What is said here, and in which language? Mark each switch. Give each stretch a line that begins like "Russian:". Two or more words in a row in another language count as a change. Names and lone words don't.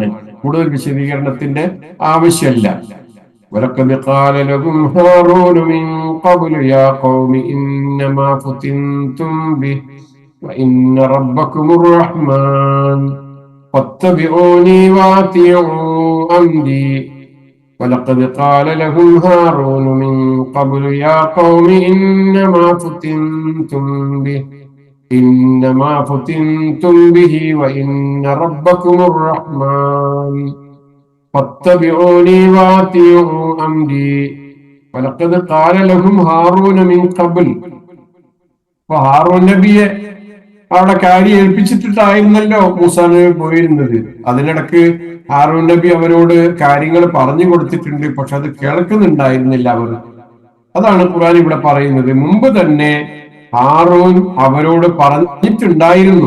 Malayalam: കൂടുതൽ വിശദീകരണത്തിന്റെ ആവശ്യമില്ല.
Arabic: ولقد قال لهم هارون من قبل يا قوم إنما فتنتم به وإن ربكم الرحمن فاتبعوني وأطيعوا أمري. ولقد قال لهم هارون من قبل يا قوم إنما فتنتم به وإن ربكم الرحمن فاتبعوني وأطيعوا أمري ولقد قال لهم هارون من قبل.
Malayalam: ഹാറൂൻ നബിയെ അവിടെ കാര്യം ഏൽപ്പിച്ചിട്ടായിരുന്നല്ലോ മൂസാ നബി പോയിരുന്നത്. അതിനിടക്ക് ഹാറൂൻ നബി അവരോട് കാര്യങ്ങൾ പറഞ്ഞു കൊടുത്തിട്ടുണ്ട്, പക്ഷെ അത് കേൾക്കുന്നുണ്ടായിരുന്നില്ല അവർ. അതാണ് ഖുർആൻ ഇവിടെ പറയുന്നത്. മുമ്പ് തന്നെ ഹാറൂൻ അവരോട് പറഞ്ഞിട്ടുണ്ടായിരുന്നു.